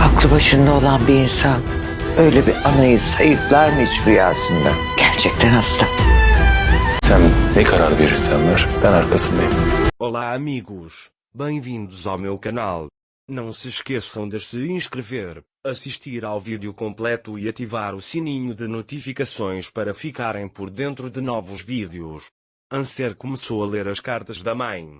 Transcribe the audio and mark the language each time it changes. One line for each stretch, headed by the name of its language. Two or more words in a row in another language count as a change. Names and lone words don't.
Turkish: aklı başında olan bir insan öyle bir anayı sayıklar mı hiç rüyasında? Gerçekten hasta. Sen ne karar verirsen ver, ben arkasındayım.
Portuguese: Olá amigos, bem-vindos ao meu canal. Não se esqueçam de se inscrever, assistir ao vídeo completo e ativar o sininho de notificações para ficarem por dentro de novos vídeos. Anser começou a ler as cartas da mãe.